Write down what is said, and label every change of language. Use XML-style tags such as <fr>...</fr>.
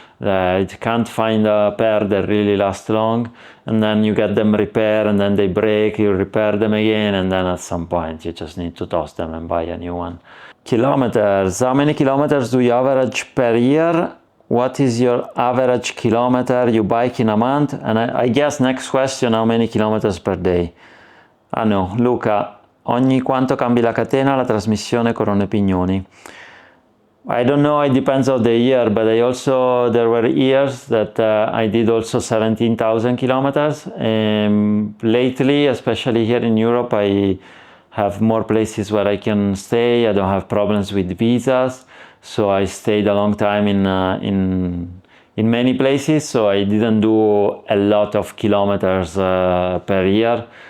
<en>I can't find a pair that really last long, and then you get them repaired and then they break, you repair them again, and then at some point you just need to toss them and buy a new one. Kilometers. How many kilometers do you average per year? What is your average kilometer you bike in a month? And I guess next question, how many kilometers per day?</en> <it>Ah no, Luca, ogni quanto cambi la catena, la trasmissione, corone pignoni.</it> <en>I don't know, it depends on the year, but there were years that I did also 17,000 kilometers. Lately, especially here in Europe, I have more places where I can stay. I don't have problems with visas, so I stayed a long time in many places, so I didn't do a lot of kilometers per year.</en>